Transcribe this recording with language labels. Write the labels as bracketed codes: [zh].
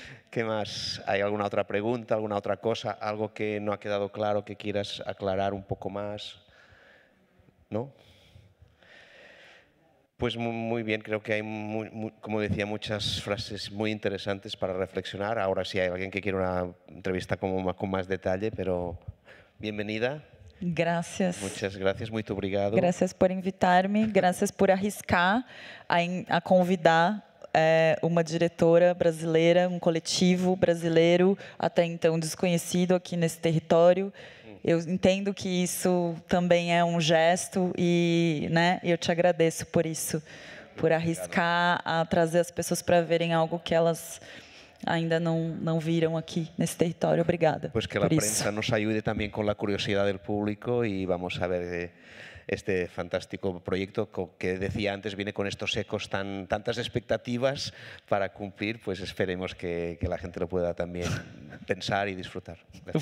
[es] ¿Qué más? ¿Hay alguna otra pregunta, alguna otra cosa? ¿Algo que no ha quedado claro que quieras aclarar un poco más? ¿No? Pues muy bien, creo que hay, como decía, muchas frases muy interesantes para reflexionar. Ahora sí hay alguien que quiere una entrevista con más detalle, pero bienvenida. Gracias. Muchas gracias, [pt] muito obrigado. [es] Gracias por invitar-me, gracias por [pt] arriscar a convidar uma diretora brasileira, um coletivo brasileiro, até então desconhecido aqui nesse território. Eu entendo que isso também é um gesto e, né, eu te agradeço por isso, por arriscar a trazer as pessoas para verem algo que elas ainda não viram aquí nesse territorio. Obrigada. [es] Pues que la prensa nos ayude también con la curiosidad del público y vamos a ver este fantástico proyecto que decía antes viene con estos ecos, tantas expectativas para cumplir, pues esperemos que la gente lo pueda también pensar y disfrutar. Gracias.